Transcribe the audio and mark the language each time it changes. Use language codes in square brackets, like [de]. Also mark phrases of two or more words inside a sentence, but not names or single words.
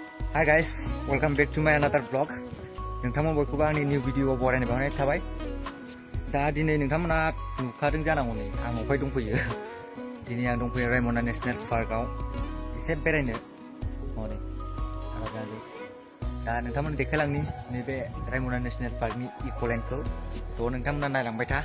[en] Hi guys, welcome back to my another vlog. [brx] नोंथांमोन बयखौबो आंनि निउ भिडिअ बरायनो बावनाय थाबाय। दा दिनै नोंथांमोना नुखादों जानांगौ नै आं अफाय दंफैयो। दिनै आं दंफैयो रायमना नेशनेल पार्कआव एसे बेरायनो। हनै दा नोंथांमोन देखायलांनि नैबे रायमना नेशनेल पार्कनि इक'लेन्डखौ थ' नोंथांमोना नायलांबाय था।